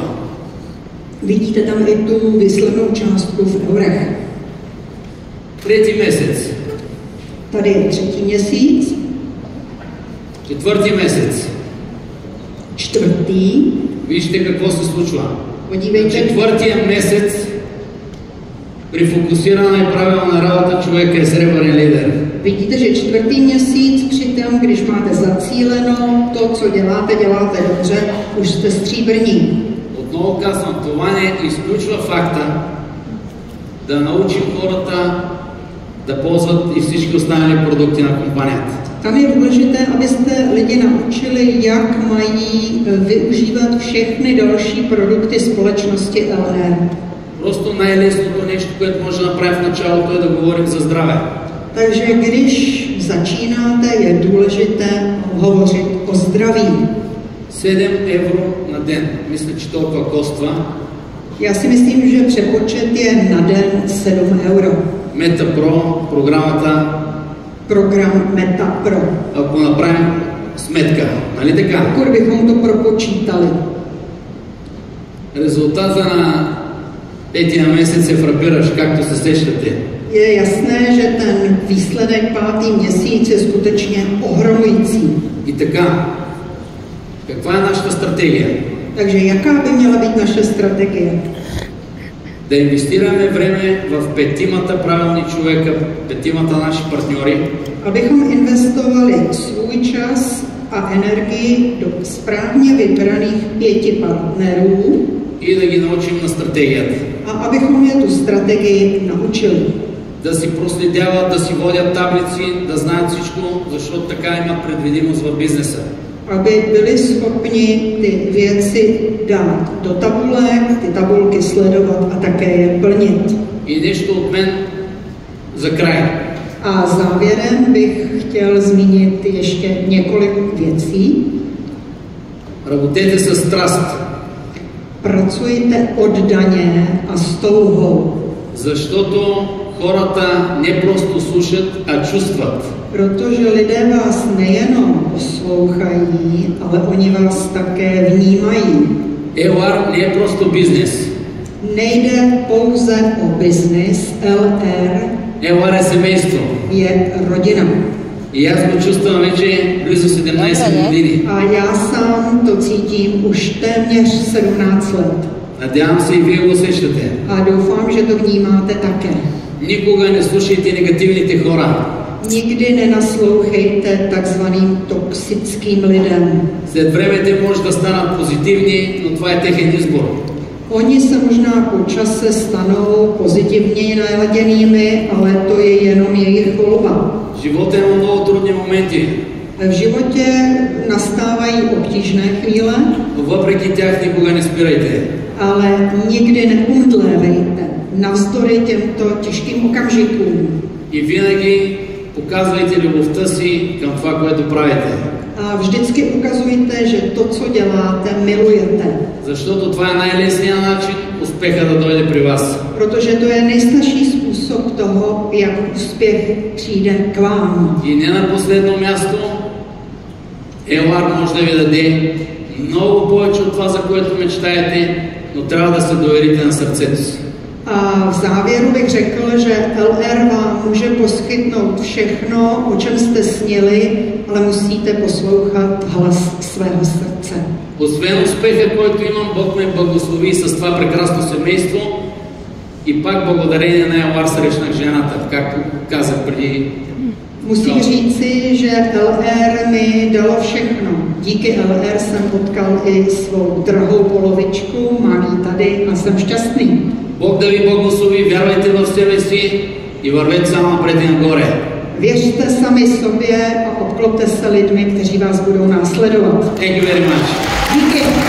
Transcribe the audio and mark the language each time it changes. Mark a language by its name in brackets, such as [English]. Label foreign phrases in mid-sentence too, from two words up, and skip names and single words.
[Czech] Vidíte tam i tu výslednou částku v eurech. [Bulgarian] Трети месец, [Czech] Tady je 3. měsíc, [Bulgarian] четвърти месец. 4. Вижте какво се случва. [Czech] Podívejte, [Bulgarian] Четвъртия месец при фокусирана и правилна работа човек е сребърен лидер. [Czech] vidíte, že 4. měsíc přitom, když máte zacíleno to, co děláte, děláte dobře, už jste stříbrní. [Bulgarian] От Отново казвам, това не изключва факта да научим хората да ползват и всички останали продукти на компанията. [Czech] Tam je důležité, abyste lidi naučili, jak mají využívat všechny další produkty společnosti LR. [Bulgarian] Просто най-лесното нещо, което може да направим в началото е да говорим за здраве. [Czech] Takže když začínáte, je důležité hovořit o zdraví. [Bulgarian] 7 евро на ден. Мисля, че толкова коства. [Czech] Já si myslím, že přepočet je na den 7 euro. [Bulgarian] MetaPro, програмата. [Czech] Program MetaPro. [Bulgarian] Ако направим сметка, нали така? [Czech] Pokud bychom to propočítali. [Bulgarian] Резултата на петия месец е фрапиращ, както се сещате. [Czech] Je jasné, že ten výsledek 5. měsíc je skutečně ohromující. [Bulgarian] И така, каква е нашата стратегия? [Czech] Takže jaká by měla být naše strategie? [Bulgarian] Да инвестираме време в петимата правилни човека, петимата наши партньори. [Czech] Abychom investovali svůj čas a energii do správně vybraných 5 partnerů [Bulgarian] И да ги научим на стратегията. [Czech] a abychom je tu strategii naučili. [Bulgarian] Да си проследяват, да си водят таблици, да знаят всичко, защото така има предвидимост в бизнеса. [Czech] Aby byli schopni ty věci dát do tabulek, ty tabulky sledovat a také je plnit. [Bulgarian] И нещо от мен за край. [Czech] A závěrem bych chtěl zmínit ještě několik věcí. [Bulgarian] Работете със страст. [Czech] Pracujte oddaně a s touhou. [Bulgarian] Защото хората не просто слушат, а чувстват. [Czech] Protože lidé vás nejenom poslouchají, ale oni vás také vnímají. [Bulgarian] LR не е просто бизнес. [Czech] Nejde pouze o biznis, LR [Bulgarian] LR е семейство. [Czech] je rodina. [Bulgarian] И аз го чувствам вече близо 17 години. [Czech] A já sám to cítím už téměř 17 let. [Bulgarian] Надявам се и вие го усещате. [Czech] A doufám, že to vnímáte také. [Bulgarian] Никога не слушайте негативните хора. [Czech] Nikdy nenaslouchejte takzvaným toxickým lidem. [Bulgarian] След време те може да станат позитивни, но това е техен избор. [Czech] Oni se možná po čase stanou pozitivně naladěnými, ale to je jenom jejich volba. [Bulgarian] Живота има много трудни моменти. [Czech] V životě nastávají obtížné chvíle, [Bulgarian] Но въпреки тях никога не спирайте. [Czech] ale nikdy neumdlévejte navzdory těmto těžkým okamžikům. [Bulgarian] И винаги показвайте любовта си към това, което правите. [Czech] A vždycky ukazujte, že to, co děláte, milujete. [Bulgarian] Защото това е най-лесният начин успеха да дойде при вас. [Czech] Protože to je nejstarší způsob toho, jak úspěch přijde k vám. [Bulgarian] И не на последно място, LR може да ви даде много повече от това, за което мечтаете, но трябва да се доверите на сърцето си. [Czech] A v závěru bych řekl, že LR vám může poskytnout všechno, o čem jste snili, ale musíte poslouchat hlas svého srdce. [Bulgarian] Освен успеха, който имам, Бог ме благослови с това прекрасно семейство и пак благодарение на LR срещнах жената, както казах преди. [Czech] Musím říci, že LR mi dalo všechno. Díky LR jsem potkal i svou drahou polovičku, mám ji tady a jsem šťastný. [Bulgarian] Бог да ви благослови, вярвайте в себе си и вървете само напред и нагоре. [Czech] Věřte sami sobě a obklopte se lidmi, kteří vás budou následovat. [English] Thank you very much. [Czech] Díky.